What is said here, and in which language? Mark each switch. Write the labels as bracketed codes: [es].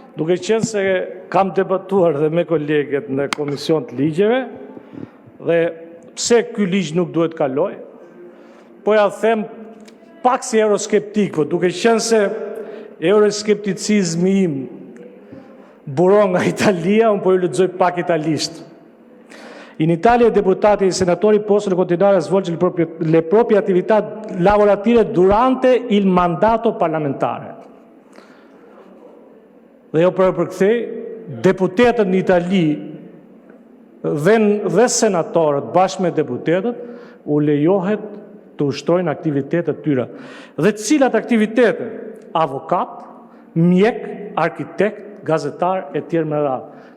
[sq] Duke qenë se kam debatuar dhe me kolegët në Komision të Ligjeve dhe pse ky ligj nuk duhet kaloj, po ja them pak si euroskeptik, duke qenë se euroskepticizmi im buron nga Italia, unë po ju lexoj pak italisht. [it] In Italia i deputati e i senatori possono continuare a svolgere le proprie attività lavorative durante il mandato parlamentare. [sq] Dhe jo përkthej, deputetët në Itali dhe senatorët bashkë me deputetët u lejohet të ushtrojnë aktivitetet tyre. Dhe cilat aktivitete? Avokat, mjek, arkitekt, gazetar e tjerë me radhë.